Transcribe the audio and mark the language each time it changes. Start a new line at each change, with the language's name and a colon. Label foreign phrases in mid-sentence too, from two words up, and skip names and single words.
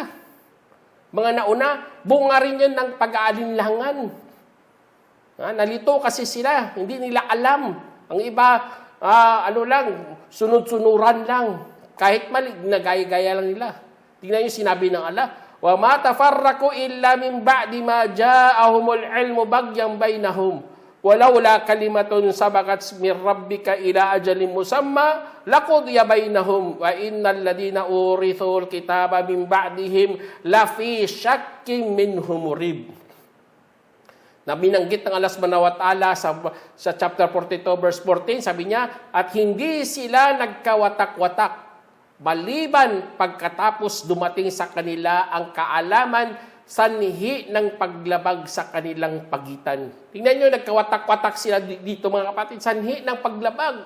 Filipino: Mga nauna, bunga rin yan ng pag-aalinlangan. Nalito kasi sila, hindi nila alam. Ang iba, sunod-sunuran lang. Kahit mali, nagaya-gaya lang nila. Tingnan yung sinabi ng Allah,
Arabic: وَمَا تَفَرَّقُوا إِلَّا مِنْ بَعْدِ مَا جَاءَهُمُ الْعِلْمُ بَغْيًا بَيْنَهُمْ وَلَوْلَا كَلِمَةٌ سَبَقَتْ مِنْ رَبِّكَ إِلَى أَجَلٍ مُّسَمًّى لَقُضِيَ بَيْنَهُمْ وَإِنَّ الَّذِينَ أُورِثُوا الْكِتَابَ مِنْ بَعْدِهِمْ لَفِي شَكٍّ مِّنْهُ مُرِيبٍ.
Filipino: Na binanggit ng Allah
Arabic: سبحانه وتعالى
Filipino: sa chapter 42 verse 14, sabi niya, at hindi sila nagkawatak-watak maliban pagkatapos dumating sa kanila ang kaalaman sanhi ng paglabag sa kanilang pagitan. Tingnan nyo, nagkawatak-watak sila dito mga kapatid, sanhi ng paglabag.